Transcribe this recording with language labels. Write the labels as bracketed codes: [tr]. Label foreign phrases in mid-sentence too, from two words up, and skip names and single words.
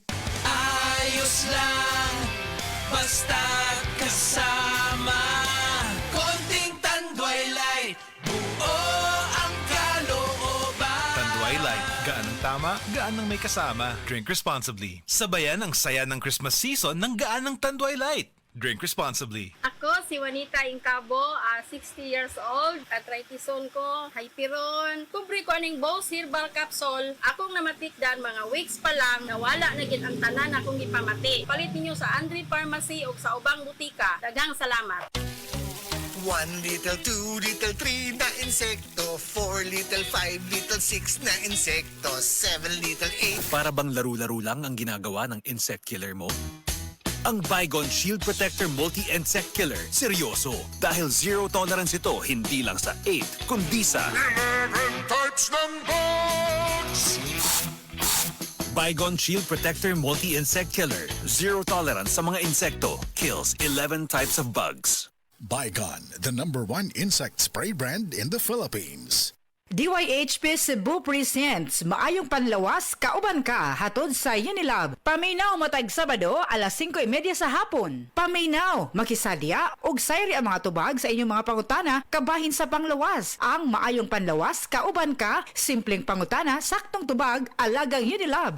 [tl] Ayos lang, basta kasama. Konting Tanduay Light, buo ang kalooban. Tanduay Light, gaan ng tama, gaan ng may kasama. [en] Drink responsibly. [tl] Sabayan ang saya ng [en] Christmas season [tl] ng gaan ng Tanduay Light. [en] Drink responsibly. [ceb] Ako si Juanita Incabo, 60 [en] years old. [ceb] Arthritis-on ko, hyperon. Kumpri ko aning Bose Herbal Capsule. Akong namatikdan mga weeks pa lang, nawala na gid ang tanan akong ipamati. Palit ninyo sa Andre Pharmacy o sa ubang butika. Daghang salamat. [tl] 1 little, 2 little, 3 na insekto. 4 little, 5 little, 6 na insekto. 7 little, 8. Para bang laro-laro lang ang ginagawa ng [en] insect killer [tl] mo? Ang Baygon Shield Protector Multi-Insect Killer, seryoso. Dahil [en] zero tolerance [tl] ito, hindi lang sa 8, kundi sa 11 types ng bugs! Baygon Shield Protector Multi-Insect Killer. [en] Zero tolerance [tl] sa mga insekto. [en] Kills 11 types of bugs. Baygon, the #1 insect spray brand in the Philippines. [ceb] DYHP Cebu presents Maayong Panlawas, Kauban Ka, hatod sa Unilab. Paminaw matag Sabado, alas 5:30 sa hapon. Paminaw, makisadya, og sayri ang mga tubag sa inyong mga pangutana, kabahin sa panglawas. Ang Maayong Panlawas, Kauban Ka, simpleng pangutana, saktong tubag, alagang Unilab.